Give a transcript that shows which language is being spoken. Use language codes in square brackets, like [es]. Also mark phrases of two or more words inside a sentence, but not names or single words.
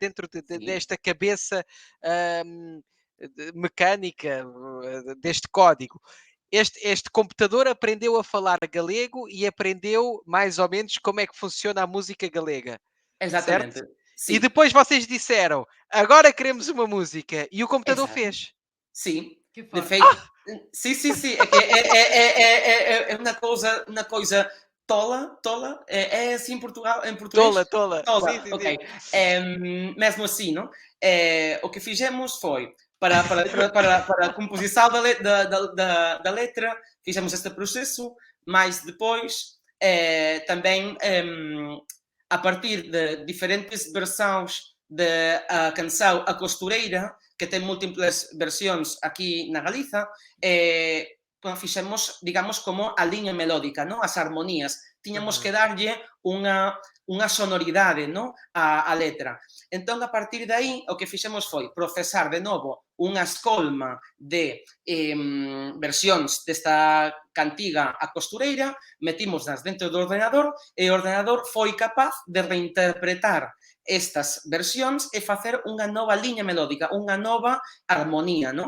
[pt] Dentro desta cabeça mecânica, deste código. Este computador aprendeu a falar galego e aprendeu mais ou menos como é que funciona a música galega. Exatamente. Certo? [gl] Sí. [pt] E depois vocês disseram, agora queremos uma música. E o computador Exato. fez. [gl] Sí. [pt] Que [gl] De [pt] forte. [gl] feito, sí. É que é unha cousa tola, [pt] é assim em português? Tola. [gl] Tola, [pt] Sim. [gl] ok. [pt] Mesmo assim, [gl] non? O que fixemos foi, para a composição da letra, fixemos este proceso, [pt] mas depois também [gl] a partir de diferentes versões da canção A Costureira, que ten múltiples versións aquí na Galiza, fixemos, digamos, como a liña melódica, non? As armonías. Tiñamos que darlle unha sonoridade, non? A letra. Entón, a partir de aí, o que fixemos foi procesar de novo unha escolma de versións desta cantiga A Costureira, metimoslas dentro do ordenador e o ordenador foi capaz de reinterpretar estas versións e facer unha nova liña melódica, unha nova armonía, non?